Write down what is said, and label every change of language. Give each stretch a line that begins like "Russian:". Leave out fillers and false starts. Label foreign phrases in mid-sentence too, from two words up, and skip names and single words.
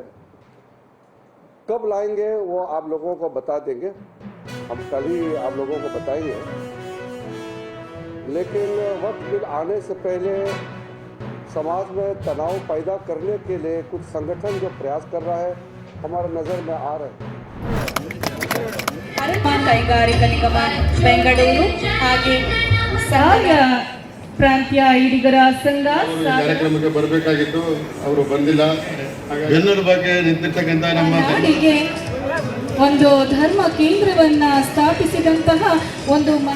Hindi: कब लाएंगे वो आप लोगों को बता देंगे, हम कल ही आप लोगों को बताएंगे। लेकिन वक्फ बिल आने से पहले समाज में तनाव पैदा करने के लिए कुछ संगठन जो प्रयास कर रहा है हमारे नज़र में आ रहे हैं।
Kannada: ಕೈಗಾರಿಕಾ ನಿಗಮ ಬೆಂಗಳೂರು ಹಾಗೆ ಸಹಾಯ ಪ್ರಾಂತ್ಯ ಈಡಿಗರ ಸಂಘ ಕಾರ್ಯಕ್ರಮಕ್ಕೆ ಬರಬೇಕಾಗಿತ್ತು, ಅವರು ಬಂದಿಲ್ಲ. ಬೆನ್ನೂರು ಬಗ್ಗೆ ನಿಂತಿರ್ತಕ್ಕಂಥ ನಮ್ಮ ನಾಡಿಗೆ ಒಂದು ಧರ್ಮ ಕೇಂದ್ರವನ್ನ ಸ್ಥಾಪಿಸಿದಂತಹ ಒಂದು